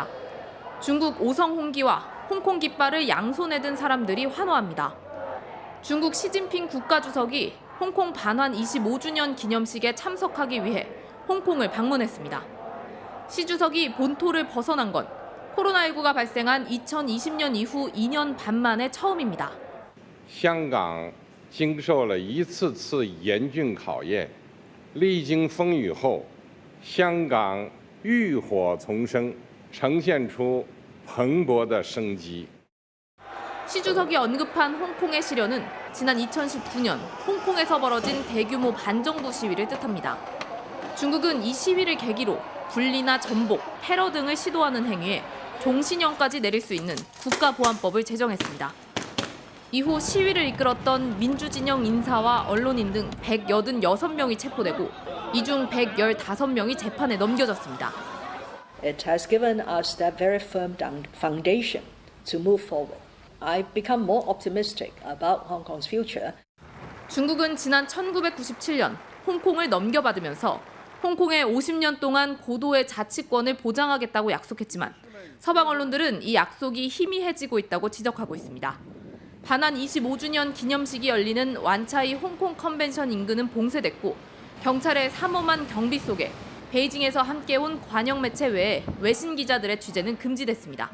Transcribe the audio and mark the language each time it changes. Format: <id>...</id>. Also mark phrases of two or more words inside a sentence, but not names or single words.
<ko>중국 오성 홍기와 홍콩 깃발을 양손에 든 사람들이 환호합니다. 중국 시진핑 국가주석이 홍콩 반환 25주년 기념식에 참석하기 위해 홍콩을 방문했습니다. 시 주석이 본토를 벗어난 건 코로나19가 발생한 2020년 이후 2년 반 만에 처음입니다.</ko> <zh>香港经受了一次次严峻考验，历经风雨后，香港浴火重生，呈现出蓬勃的生机。</zh> <ko>시 주석이 언급한 홍콩의 시련은 지난 2019년 홍콩에서 벌어진 대규모 반정부 시위를 뜻합니다. 중국은 이 시위를 계기로 분리나 전복, 테러 등을 시도하는 행위에 종신형까지 내릴 수 있는 국가보안법을 제정했습니다. 이후 시위를 이끌었던 민주진영 인사와 언론인 등 186명이 체포되고 이 중 115명이 재판에 넘겨졌습니다.</ko> <en>It has given us that very firm foundation to move forward. I've become more optimistic about Hong Kong's future.</en> <ko>중국은 지난 1997년 홍콩을 넘겨받으면서 홍콩에 50년 동안 고도의 자치권을 보장하겠다고 약속했지만 서방 언론들은 이 약속이 희미해지고 있다고 지적하고 있습니다. 반환 25주년 기념식이 열리는 완차이 홍콩 컨벤션 인근은 봉쇄됐고 경찰의 삼엄한 경비 속에 베이징에서 함께 온 관영 매체 외에 외신 기자들의 취재는 금지됐습니다.</ko>